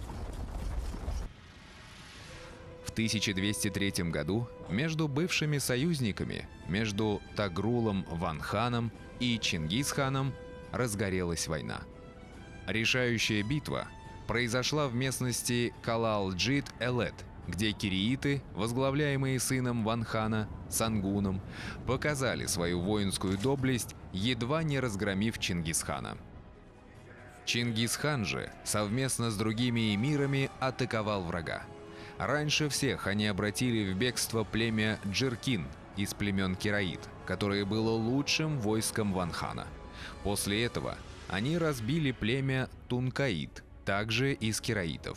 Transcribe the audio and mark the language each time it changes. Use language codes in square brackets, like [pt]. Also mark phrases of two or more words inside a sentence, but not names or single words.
[ru] В 1203 году между бывшими союзниками, между Тогрулом Ван-ханом и Чингис-ханом, разгорелась война. Решающая битва произошла в местности Калал-Джит-Элет, где кирииты, возглавляемые сыном Ван-хана, Сангуном, показали свою воинскую доблесть, едва не разгромив Чингис-хана. Чингис-хан же совместно с другими эмирами атаковал врага. Раньше всех они обратили в бегство племя Джиркин из племен Кираит, которое было лучшим войском Ван-хана. После этого они разбили племя Тункаит, также из кираитов.